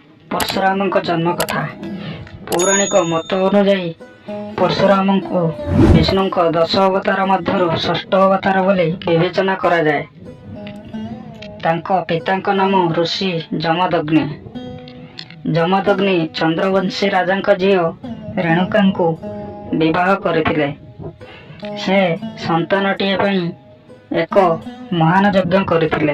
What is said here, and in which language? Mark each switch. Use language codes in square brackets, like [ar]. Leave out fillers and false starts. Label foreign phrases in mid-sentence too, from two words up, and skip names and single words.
[or] ପରଶୁରାମଙ୍କ ଜନ୍ମ କଥା। ପୌରାଣିକ ମତ ଅନୁଯାୟୀ ପରଶୁରାମଙ୍କୁ ବିଷ୍ଣୁଙ୍କ 10 ଅବତାର ମଧ୍ୟରୁ ଷଷ୍ଠ ଅବତାର ବୋଲି ବିବେଚନା କରାଯାଏ। ତାଙ୍କ ପିତାଙ୍କ ନାମ ऋषि ଯମଦଗ୍ନି। ଯମଦଗ୍ନି ଚନ୍ଦ୍ରବଂଶୀ ରାଜାଙ୍କ ଝିଅ ରେଣୁକାଙ୍କୁ ବିବାହ କରିଥିଲେ। ସେ ସନ୍ତାନଟିଏ ପାଇଁ ଏକ ମହାନ ଯଜ୍ଞ କରିଥିଲେ।